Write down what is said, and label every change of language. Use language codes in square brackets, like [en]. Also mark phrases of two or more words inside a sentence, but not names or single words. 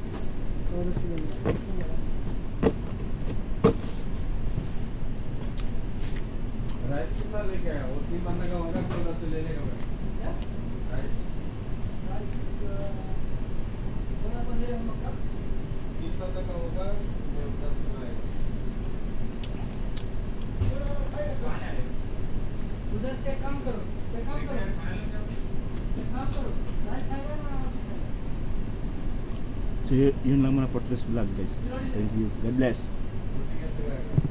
[hi] राइस कितना लेके आया वो 3 बंदा का होगा तो 10 ले लेगा मैं राइस 30 बंदा का होगा मैं 10 लाएगा उधर से काम करो [tl] So yun lang muna [en] for today's vlog guys. Thank you. God bless. [hi] ठीक है